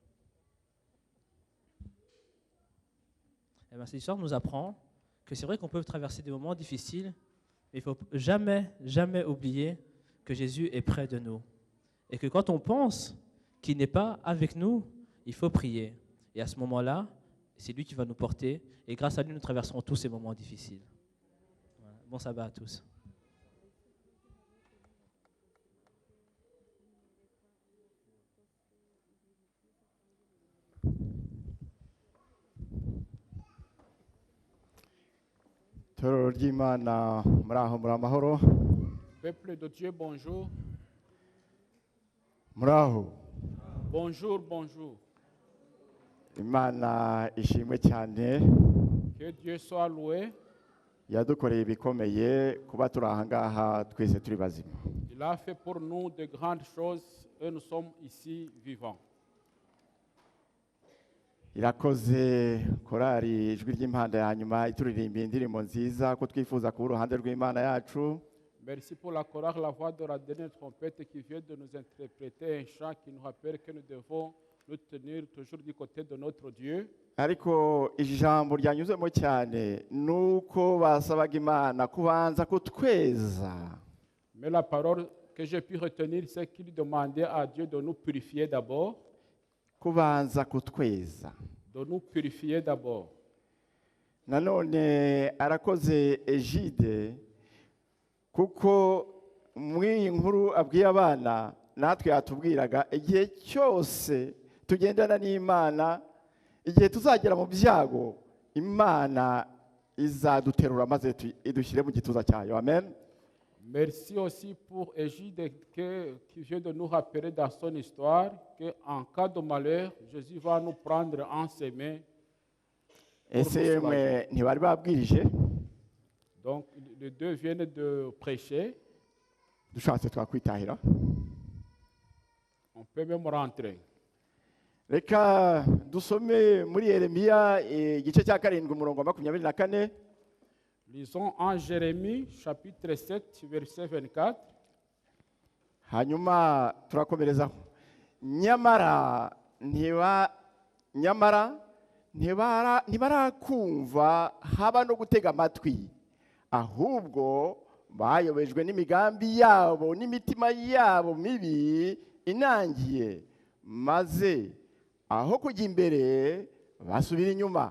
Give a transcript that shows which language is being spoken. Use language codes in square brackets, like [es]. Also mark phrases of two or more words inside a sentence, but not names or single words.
[fr] Eh bien, cette histoire nous apprend que c'est vrai qu'on peut traverser des moments difficiles, mais il ne faut jamais, jamais oublier que Jésus est près de nous. Et que quand on pense qu'il n'est pas avec nous, il faut prier. Et à ce moment-là, c'est lui qui va nous porter. Et grâce à lui, nous traverserons tous ces moments difficiles. Voilà. Bon sabbat à tous. [rw] Itorero ry'Imana muri aho muri amahoro [fr] Peuple de Dieu, bonjour. [rw] muri aho [fr] Bonjour, bonjour. [rw] Imana ishimwe cyane [fr] Que Dieu soit loué. [rw] yadukoreye ibikomeye kuba turi aha ngaha twese turi bazima. [fr] Il a fait pour nous de grandes choses et nous sommes ici vivants. [rw] Irakoze korari ijwi ry'impanda ya nyuma ituririmbiye indirimbo nziza ko twifuza kuba uruhande rw'Imana yacu. [fr] Merci pour la chorale, la voix de la dernière trompette qui vient de nous interpréter un chant qui nous rappelle que nous devons nous tenir toujours du côté de notre Dieu. [rw] Ariko ijambo ryanyuzemo cyane nuko basabaga Imana kubanza kutweza. [fr] Mais la parole que j'ai pu retenir, c'est qu'il demandait à Dieu de nous purifier d'abord. [rw] Kubanza kutweza. [fr] De nous purifier d'abord. [rw] Nanone arakoze Egide kuko mw'iyi nkuru abwiye abana natwe yatubwiraga igihe cyose tugendana n'Imana, igihe tuzagera mu byago Imana izaduterura maze idushyire mu gituza cyayo. Amen. [fr] Merci aussi pour Egide qui vient de nous rappeler dans son histoire qu'en cas de malheur, Jésus va nous prendre en ses mains. [rw] Ese yemwe ntibari babwirije? [fr] Donc les deux viennent de prêcher. [rw] Dushatse twakwitahira. [fr] On peut même rentrer. [rw] Reka dusome muri Yeremiya igice cya 7 umurongo wa 24. [fr] Lisons en Jérémie chapitre 7 verset 24. [rw] Hanyuma turakomerezaho. nyamara ntibarakumva haba no gutega amatwi, ahubwo bayobejwe n'imigambi yabo n'imitima yabo mibi inangiye, maze aho kujya imbere basubira inyuma.